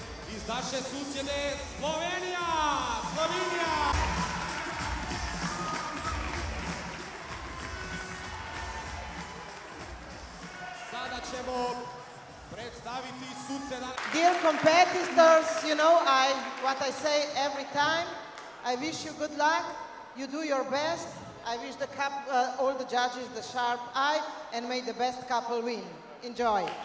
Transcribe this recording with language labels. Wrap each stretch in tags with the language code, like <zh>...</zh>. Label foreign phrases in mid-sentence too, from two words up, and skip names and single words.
<hr>iz naše susjede Slovenija! Slovenija! Sada ćemo predstaviti suce na...</hr> <en>Dear competitors, you know what I say every time. I wish you good luck. You do your best. I wish all the judges the sharp eye and may the best couple win. Enjoy.</en>